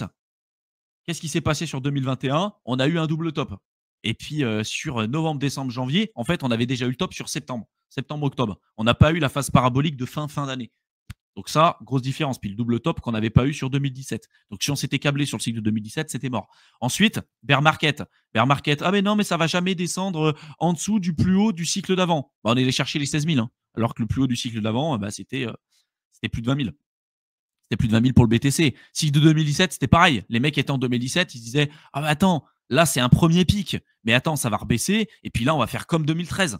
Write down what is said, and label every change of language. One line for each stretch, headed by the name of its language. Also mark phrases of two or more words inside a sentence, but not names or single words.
French: Qu'est-ce qui s'est passé sur 2021? On a eu un double top. Et puis sur novembre, décembre, janvier, en fait, on avait déjà eu le top sur septembre, septembre-octobre. On n'a pas eu la phase parabolique de fin d'année. Donc ça, grosse différence. Puis le double top qu'on n'avait pas eu sur 2017. Donc si on s'était câblé sur le cycle de 2017, c'était mort. Ensuite,
English: bear market. Bear market.
French: Ah mais non, mais ça va jamais descendre en dessous du plus haut du cycle d'avant. Bah, on est allé chercher les 16 000. Hein, alors que le plus haut du cycle d'avant, bah, c'était plus de 20 000. C'était plus de 20 000 pour le BTC. Cycle de 2017, c'était pareil. Les mecs étaient en 2017, ils se disaient ah mais attends, là c'est un premier pic. Mais attends, ça va rebaisser. Et puis là, on va faire comme 2013.